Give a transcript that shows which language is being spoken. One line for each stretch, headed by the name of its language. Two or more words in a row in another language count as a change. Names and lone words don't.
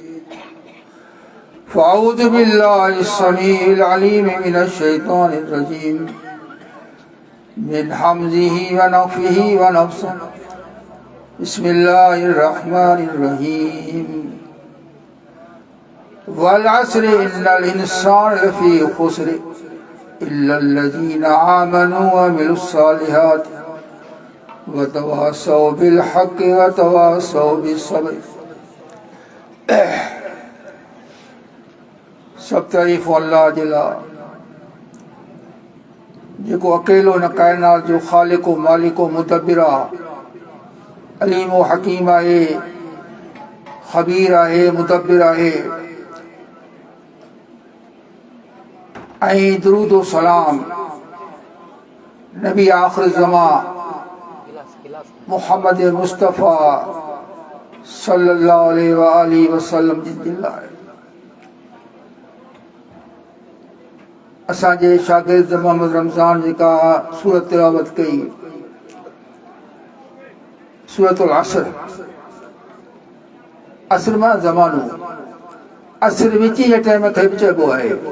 Arabic: فأعوذ بالله السميع العليم من الشيطان الرجيم من همزه ونفخه ونفسه بسم الله الرحمن الرحيم والعصر إن الإنسان لفي خسر إلا الذين آمنوا وعملوا الصالحات وتواصوا بالحق وتواصوا بالصبر.
Sindhi: सब तारीफ़ अल्लाह जिला जेको अकेलो न कायनात जो ख़ालिक़ मालिक मुदब्बिर अलीम हकीम आहे, ख़बीर आहे, मुदब्बिर आहे। ऐं दुरूद व सलाम नबी आख़िर ज़मा मुहम्मद मुस्तफ़ा
Arabic: صلى الله عليه وسلم
Sindhi: जी लाइ असांजे शागिर्द मोहम्मद रमज़ान जेका सूरत तिलावत कई सूरतुल असर, असर मां ज़मानो, असर विची जे टाइम खे बि चइबो आहे।